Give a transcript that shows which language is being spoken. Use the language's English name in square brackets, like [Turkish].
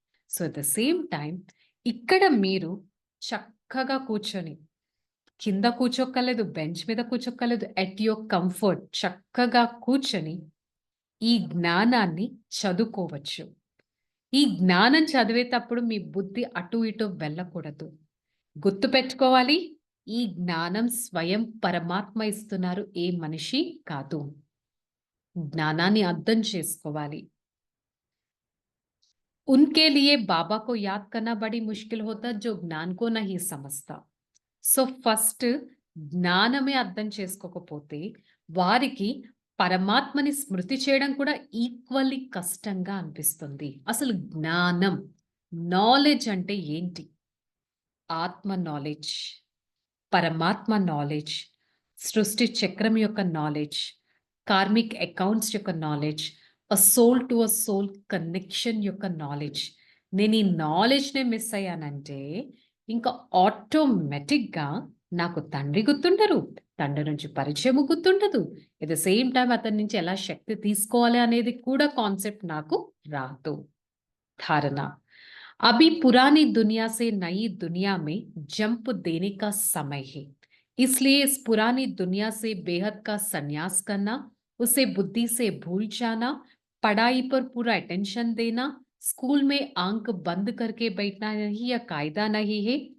[Telugu] So [English] at the same time [Telugu] ఇక్కడ మీరు చక్కగా కూర్చొని, కింద కూర్చోక్కర్లేదు, బెంచ్ మీద కూర్చోక్కర్లేదు, [English] at your comfort [Telugu] చక్కగా కూర్చొని ఈ జ్ఞానాన్ని చదువుకోవచ్చు. ఈ జ్ఞానం చదివేటప్పుడు మీ బుద్ధి అటు ఇటు వెళ్ళకూడదు. గుర్తుపెట్టుకోవాలి, ఈ జ్ఞానం స్వయం పరమాత్మ ఇస్తున్నారు, ఏ మనిషి కాదు. జ్ఞానాన్ని అర్థం చేసుకోవాలి. [Hindi] उनके लिए बाबा को याद करना बड़ी मुश्किल होता जो ज्ञान को नहीं समझता. [Telugu] సో ఫస్ట్ జ్ఞానమే అర్థం చేసుకోకపోతే వారికి పరమాత్మని స్మృతి చేయడం కూడా ఈక్వల్లీ కష్టంగా అనిపిస్తుంది. అసలు జ్ఞానం, నాలెడ్జ్ అంటే ఏంటి? ఆత్మ నాలెడ్జ్, పరమాత్మ నాలెడ్జ్, సృష్టి చక్రం యొక్క నాలెడ్జ్, కార్మిక్ అకౌంట్స్ యొక్క knowledge, [English] soul to soul connection [Telugu] యొక్క నాలెడ్జ్. నేను ఈ నాలెడ్జ్‌నే మిస్ అయ్యానంటే ఇంకా ఆటోమేటిక్‌గా నాకు తండ్రి గుర్తుండరు. తండ్రి నుంచి పరిచయము గుర్తుండదు. [English] at the same time [Telugu] అతని నుంచి ఎలా శక్తి తీసుకోవాలి అనేది కూడా కాన్సెప్ట్ నాకు రాదు. [Hindi] धारणा अभी पुरानी दुनिया से नई दुनिया में जंप देने का समय है, इसलिए इस पुरानी दुनिया से बेहद का संन्यास करना, उसे बुद्धि से भूल जाना, पढ़ाई पर पूरा अटेंशन देना, स्कूल में आंख बंद करके बैठना नहीं या कायदा नहीं है.